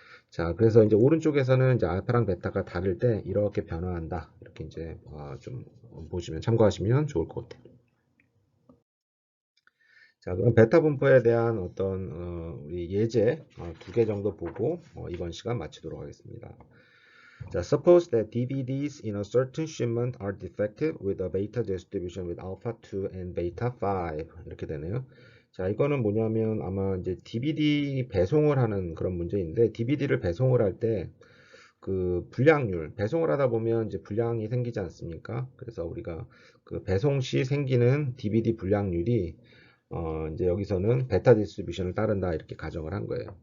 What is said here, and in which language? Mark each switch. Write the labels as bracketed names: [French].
[Korean] 자, 그래서 이제 오른쪽에서는 이제 알파랑 베타가 다를 때 이렇게 변화한다. 이렇게 이제 좀 보시면 참고하시면 좋을 것 같아요. 자, 그럼 베타 분포에 대한 어떤 우리 예제 두 개 정도 보고 이번 시간 마치도록 하겠습니다. 자, [English] suppose that DVDs in a certain shipment are defective with a beta distribution with alpha 2 and beta 5 [Korean] 이렇게 되네요. 자, 이거는 뭐냐면 아마 이제 DVD 배송을 하는 그런 문제인데 DVD를 배송을 할 때 그 불량률 배송을 하다 보면 이제 불량이 생기지 않습니까? 그래서 우리가 그 배송 시 생기는 DVD 불량률이 이제 여기서는 베타 디스트리뷰션을 따른다 이렇게 가정을 한 거예요.